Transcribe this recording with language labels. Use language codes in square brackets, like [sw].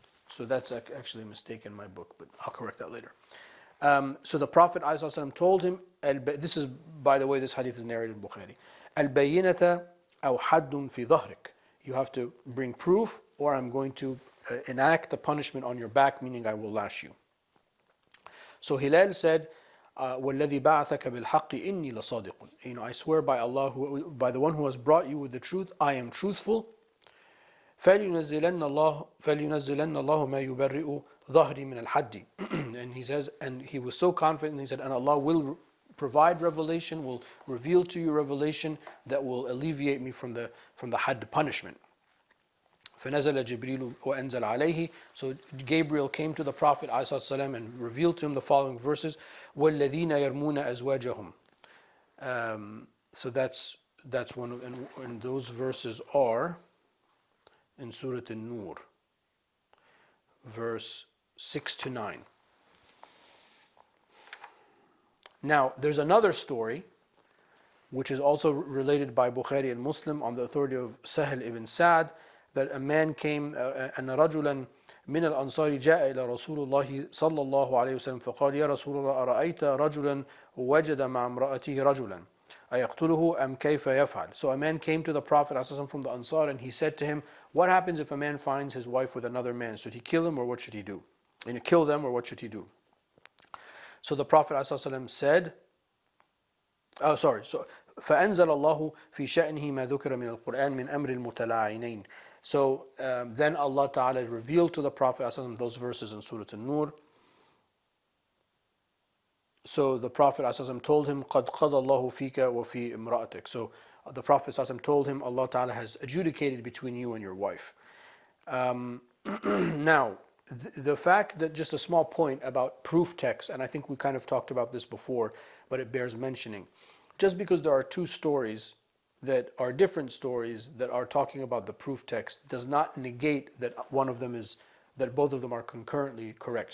[en] So that's actually a mistake in my book, but I'll correct that later. So the Prophet ﷺ told him, this is, by the way, this hadith is narrated in Bukhari. [ar] Al-bayyinata aw haddun fi dhahrik. [en] You have to bring proof, or I'm going to enact the punishment on your back, meaning I will lash you. So Hilal said, [ar] وَالَّذِي بَعَثَكَ بِالْحَقِّ إِنِّي لَصَادِقٌ. [en] I swear by Allah, by the one who has brought you with the truth, I am truthful. [ar] فَلْيُنَزِّلَنَّ اللَّهُ مَا يُبَرِّئُ ظَهْرِي مِنَ الْحَدِّ. [en] And he says, and he was so confident, he said, and Allah will provide revelation, will reveal to you revelation that will alleviate me from the hadd punishment. [ar] فَنَزَلَ جِبْرِيلُ وَأَنزَلَ عَلَيْهِ. [en] So Gabriel came to the Prophet ﷺ and revealed to him the following verses. [ar] وَالَّذِينَ يَرْمُونَ أَزْوَاجَهُم. [en] So that's one of, and those verses are in Surah An-Nur, verse 6 to 9. Now, there's another story which is also related by Bukhari and Muslim on the authority of Sahel ibn Sa'd, that a man came, [ar] أن رجلا من الأنصار جاء إلى رسول الله صلى الله عليه وسلم فقال يا رسول الله أرأيت رجلا وجد مع امرأته رجلا أيقتله أم كيف يفعل. [en] So a man came to the Prophet ﷺ from the Ansar, and he said to him, what happens if a man finds his wife with another man? Should he kill him, or what should he do? And kill them, or what should he do? So the Prophet ﷺ said, so [ar] فأنزل الله في شأنه ما ذكر من القرآن من أمر المتلاعنين. [en] So then Allah Ta'ala revealed to the Prophet ﷺ those verses in Surah An-Nur. So the Prophet ﷺ told him, [ar] قَدْ قَضَى اللَّهُ فِيكَ وَفِي امْرَأَتِكَ. [en] So the Prophet ﷺ told him, Allah Ta'ala has adjudicated between you and your wife. Now, the fact that, just a small point about proof text, and I think we kind of talked about this before, but it bears mentioning. Just because there are two stories that are different stories that are talking about the proof text does not negate that one of them is, that both of them are concurrently correct.